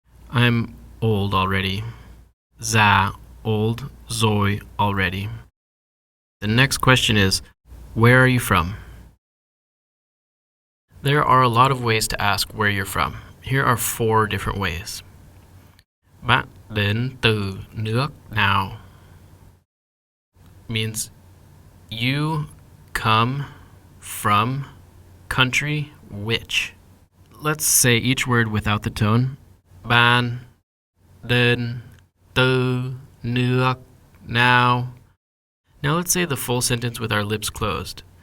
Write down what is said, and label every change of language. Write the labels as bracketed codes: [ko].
[en] I'm old already. Già, old, rồi, already. The next question is, where are you from? There are a lot of ways to ask where you're from. Here are 4 different ways. [vi] Bạn đến từ nước nào [en] means you come from country which. Let's say each word without the tone. [vi] Bạn đến từ nước nào. [en] Now let's say the full sentence with our lips closed.